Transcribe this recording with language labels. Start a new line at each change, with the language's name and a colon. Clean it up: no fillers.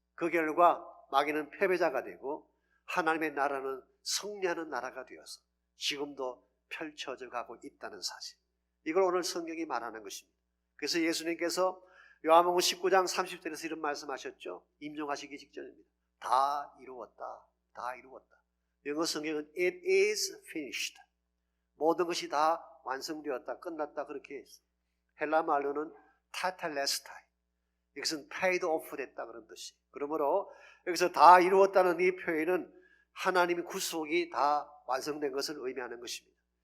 Korean: 그 결과 마귀는 패배자가 되고 하나님의 나라는 승리하는 나라가 되어서 지금도 펼쳐져 가고 있다는 사실, 이걸 오늘 성경이 말하는 것입니다. 그래서 예수님께서 요한복음 19장 30절에서 이런 말씀하셨죠. 임종하시기 직전입니다. 다 이루었다. 다 이루었다. 영어 성경은
English: it is finished.
Korean: 모든 것이 다 완성되었다, 끝났다 그렇게 했어. 헬라 말로는 타텔레스타이. 이것은
English: paid off
Korean: 됐다 그런 뜻이. 그러므로 여기서 다 이루었다는 이 표현은 하나님의 구속이 다 완성된 것을 의미하는 것입니다.